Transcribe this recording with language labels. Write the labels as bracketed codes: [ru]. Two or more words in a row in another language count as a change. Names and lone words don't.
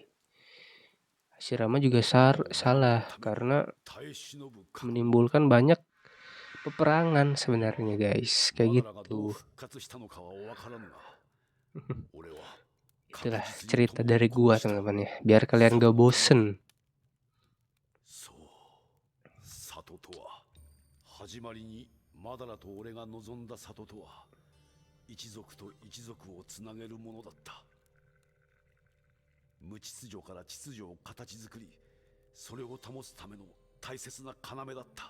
[id] Hashirama juga salah karena menimbulkan banyak peperangan sebenarnya, guys. Kayak gitu. Itulah cerita dari gua, teman-teman ya. Biar kalian gak bosen. [ja] 始まりにマダラと俺が望んだ里とは一族と一族をつなげるものだった。無秩序から秩序を形作り、それを保つための大切な要だった。